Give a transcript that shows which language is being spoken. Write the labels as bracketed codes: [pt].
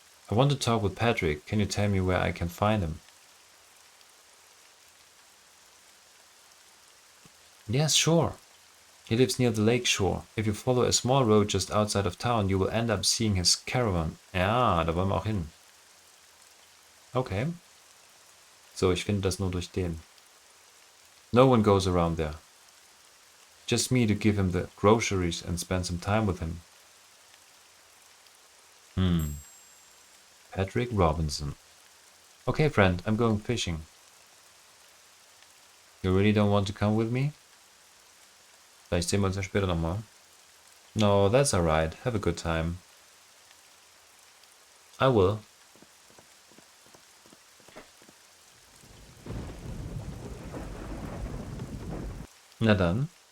[en] I want to talk with Patrick. Can you tell me where I can find him? Yes, sure. He lives near the lake shore. If you follow a small road just outside of town, you will end up seeing his caravan. [de] Ja, da wollen wir auch hin. Okay. So, ich finde das nur durch den. [en] No one goes around there. Just me to give him the groceries and spend some time with him. Patrick Robinson. Okay, friend, I'm going fishing. You really don't want to come with me? [de] Vielleicht sehen wir uns ja später nochmal. [en] No, that's alright. Have a good time. I will. [de] Na dann.